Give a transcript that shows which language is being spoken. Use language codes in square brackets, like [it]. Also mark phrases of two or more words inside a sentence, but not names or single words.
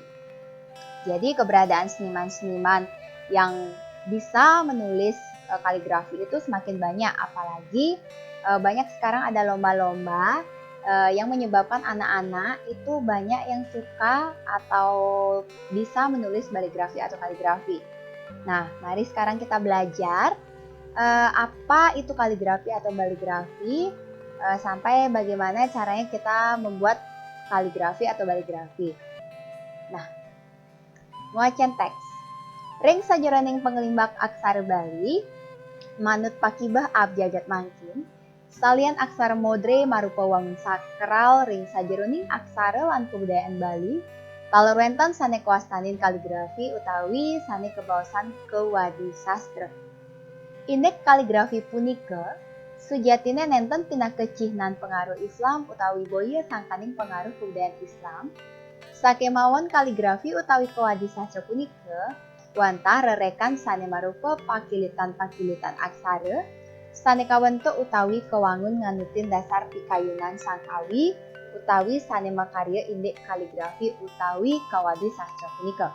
[id] Jadi keberadaan seniman-seniman yang bisa menulis kaligrafi itu semakin banyak, apalagi banyak sekarang ada lomba-lomba yang menyebabkan anak-anak itu banyak yang suka atau bisa menulis baligrafi atau kaligrafi. Nah, mari sekarang kita belajar apa itu kaligrafi atau baligrafi sampai bagaimana caranya kita membuat kaligrafi atau baligrafi. Nah, muacan teks. [ban] Ring sajroning pengelimbak aksara Bali manut pakibah abjad mangkin. Salian aksara modre marupa wangun sakral ring sajroning aksara lan kebudayaan Bali kalorwentan sane kuastanin kaligrafi utawi sane kebaosan kewadi sastra. Indek kaligrafi punika sujatine nenten pinakecihnan pengaruh Islam utawi boya sangkaning pengaruh kebudayaan Islam. Sakemawon kaligrafi utawi kewadi sastra punika wantah rerekan sane marupa pakilitan-pakilitan aksara sane kawentuk utawi kewangun nganutin dasar pikayunan sangkawi utawi sane makarya indek kaligrafi utawi kawadi sastra punika.